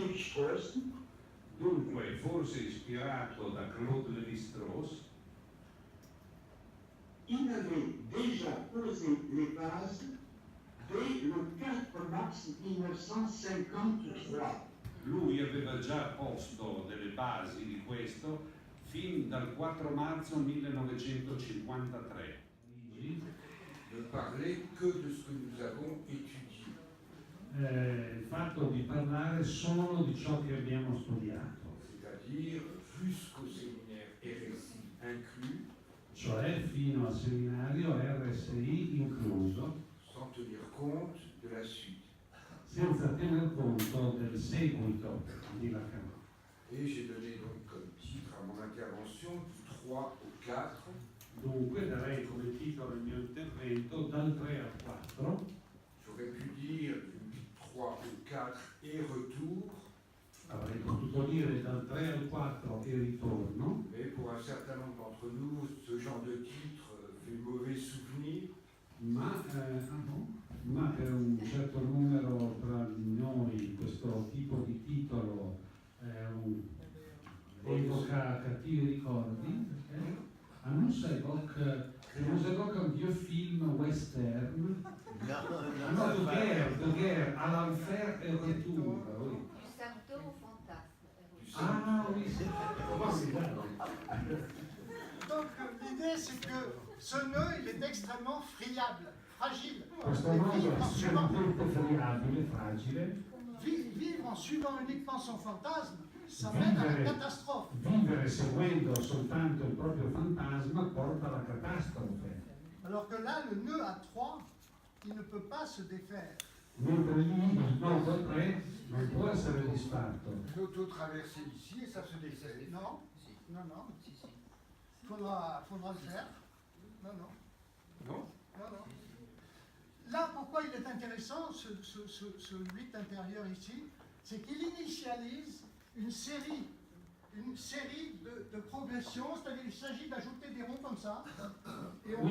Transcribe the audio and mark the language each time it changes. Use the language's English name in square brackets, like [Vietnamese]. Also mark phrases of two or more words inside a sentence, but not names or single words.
[Italian] Lévi-Strauss. Dunque, forse ispirato da Claude Lévi-Strauss, [French] il avait déjà posé les bases dès le 4 mars 1953. [Italian] lui aveva già posto delle basi di questo fin dal 4 marzo 1953. [French] Ne parler que de ce que nous avons étudié. [Italian] Il fatto di parlare solo di ciò che abbiamo studiato, [French] C'est-à-dire jusqu'au séminaire RSI inclus, [Italian] cioè fino al seminario RSI incluso, [French] sans tenir compte de la suite. [Italian] senza tener conto del seguito di Lacan. [French] Et j'ai donné donc comme titre à mon intervention du 3 au 4, [Italian] Dunque darei come titolo il mio intervento dal 3 al 4, [French] j'aurais pu dire du 3 au 4 et retour, [Italian] avrei potuto dire dal 3 al 4 e ritorno, [French] mais pour un certain nombre d'entre nous, ce genre de titre fait mauvais souvenir. [Italian] ma per un certo numero tra noi questo tipo di titolo evoca cattivi ricordi. [French] Annonce évoque un vieux film western. No, de guerre, à l'enfer et retour. Oui. Du symptôme au fantasme. Ah oui, c'est Donc l'idée c'est que ce nœud il est extrêmement friable, fragile. [Italian] Questo [French] Et [Italian] mondo [French] vivre [Italian] è [French] en suivant, [Italian] estremamente friabile, fragile. [French] vivre en suivant uniquement son fantasme, ça mène à la catastrophe. [Italian] Vivere seguendo soltanto il proprio fantasma porta alla catastrofe. [French] Alors que là, le nœud à 3, il ne peut pas se défaire. [Italian] Mentre lì il nodo 3 non può essere disfatto. [French] L'auto-traversée ici et ça se dessert. Non, non, non. Faudra le faire. Non, non. Non? Non, non. Là, pourquoi il est intéressant, ce 8 intérieur ici, c'est qu'il initialise une série de progressions, c'est-à-dire il s'agit d'ajouter des ronds comme ça, et on